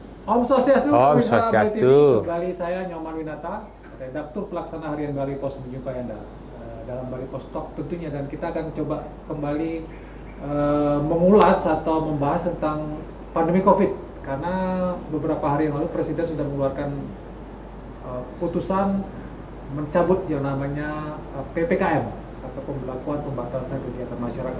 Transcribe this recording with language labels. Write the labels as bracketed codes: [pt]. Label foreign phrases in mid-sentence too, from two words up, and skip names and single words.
[id] Om Swastiastu, Om pemirsa Bali TV. Swastiastu. Kembali saya Nyoman Winata, redaktur pelaksana harian Bali Pos menjumpai Anda dalam Bali Pos Talk tentunya, dan kita akan coba kembali mengulas atau membahas tentang pandemi COVID, karena beberapa hari yang lalu Presiden sudah mengeluarkan putusan mencabut yang namanya PPKM atau pembatasan kegiatan masyarakat.